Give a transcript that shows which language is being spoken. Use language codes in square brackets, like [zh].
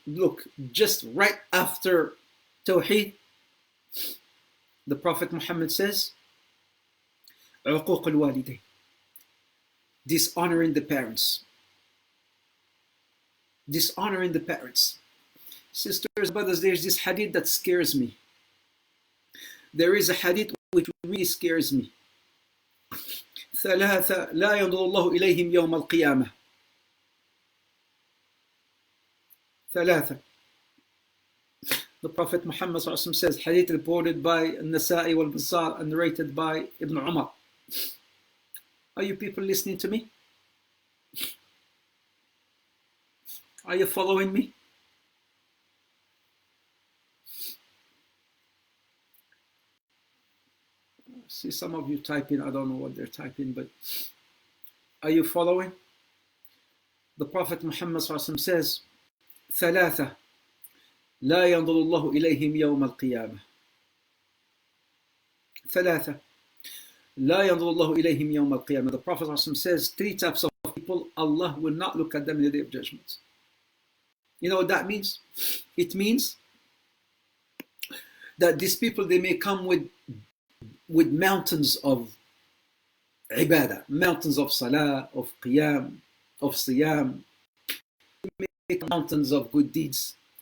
[en] Look, just right after Tawheed, the Prophet Muhammad says, [ar] عقوق الوالدين, [en] dishonoring the parents. Dishonoring the parents. Sisters, brothers, there's this hadith that scares me. There is a hadith which really scares me. [ar] ثلاثة لا ينظر الله إليهم يوم القيامة. ثلاثة. [en] The Prophet Muhammad says, hadith reported by Nasa'i wal Basar and narrated by Ibn Umar. Are you people listening to me? Are you following me? See some of you typing, I don't know what they're typing, but are you following? The Prophet Muhammad says, [ar] ثلاثة لا ينظر الله إليهم يوم القيامة. ثلاثة لا ينظر الله إليهم يوم القيامة. [en] The Prophet says, three types of people, Allah will not look at them in the day of judgment. You know what that means? It means that these people, they may come with mountains of ibadah, mountains of salah, of qiyam, of siyam, mountains of good deeds.